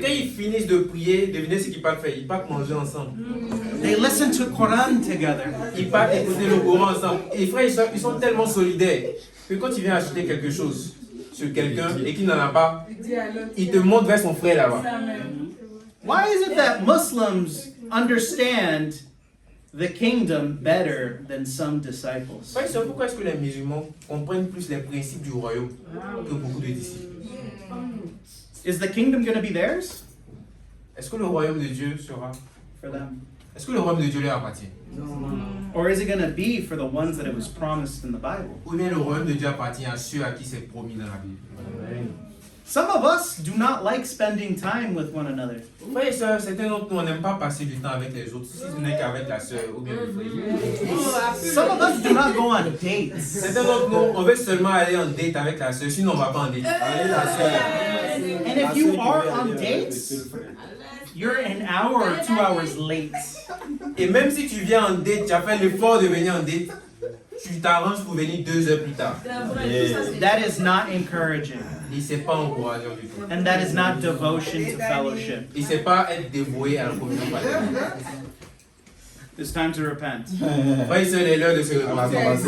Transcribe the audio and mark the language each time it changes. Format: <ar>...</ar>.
<fr>quand ils finissent de prier, devinez ce qu'ils partent faire. Ils partent manger ensemble.</fr> <en>They listen to Quran together.</en> <fr>Ils partent écouter le Coran ensemble. Et frère, ils sont tellement solidaires que quand il vient acheter quelque chose sur quelqu'un et qu'il n'en a pas, il te montre vers son frère là-bas.</fr> <en>Why is it that Muslims understand the kingdom better than some disciples?</en> <fr>Frère, c'est pourquoi est-ce que les musulmans comprennent plus les principes du royaume que beaucoup de disciples?</fr> <en>Is the kingdom going to be theirs?</en> <fr>Est-ce que le royaume de Dieu sera...</fr> <en>For them.</en> <fr>Est-ce que le royaume de Dieu leur appartient?</fr> <en>Or is it going to be for the ones that it was promised in the Bible?</en> <fr>Ou bien le royaume de Dieu appartient à ceux à qui c'est promis dans la Bible?</fr> <en>Some of us do not like spending time with one another.</en> <fr>Frères et sœurs, certains d'entre nous, on n'aime pas passer du temps avec les autres, si ce n'est qu'avec la sœur ou bien le frère.</fr> <en>Some of us do not go on dates.</en> <fr>Certains d'entre nous, on veut seulement aller en date avec la sœur, sinon on ne va pas en date. Allez, la sœur.</fr> <en>And if you are on dates, you're an hour or 2 hours late.</en> <fr>Et même si tu viens en date, tu as fait l'effort de venir en date, tu t'arranges pour venir 2 heures plus tard.</fr> <en>That is not encouraging.</en> <fr>Et c'est pas encourageant du tout.</fr> <en>And that is not devotion to fellowship.</en> <fr>Et c'est pas être dévoué à la communion fraternelle.</fr> <en>It's time to repent.</en> <fr>Frères et sœurs, il est l'heure de se repentir.</fr>